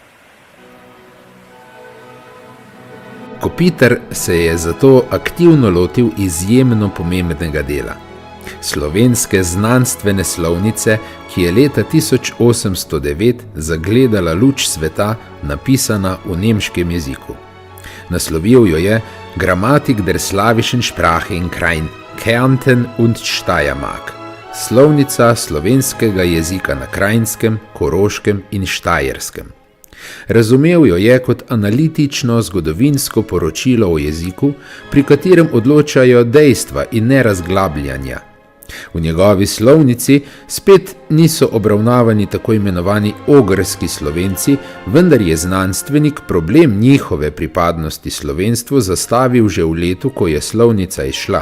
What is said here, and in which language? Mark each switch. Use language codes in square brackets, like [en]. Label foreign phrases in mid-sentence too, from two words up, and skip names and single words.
[sl] Kopitar se je zato aktivno lotil izjemno pomembnega dela. Slovenske znanstvene slovnice, ki je leta 1809 zagledala luč sveta, napisana v nemškem jeziku. Naslovil jo je Grammatik der slawischen Sprache in Krain, Kärnten und Steiermark, slovnica slovenskega jezika na Krajnskem, Koroškem in Štajerskem. Razumel jo je kot analitično zgodovinsko poročilo o jeziku, pri katerem odločajo dejstva in ne razglabljanja. V njegovi slovnici spet niso obravnavani tako imenovani ogrski Slovenci, vendar je znanstvenik problem njihove pripadnosti slovenstvu zastavil že v letu, ko je slovnica izšla.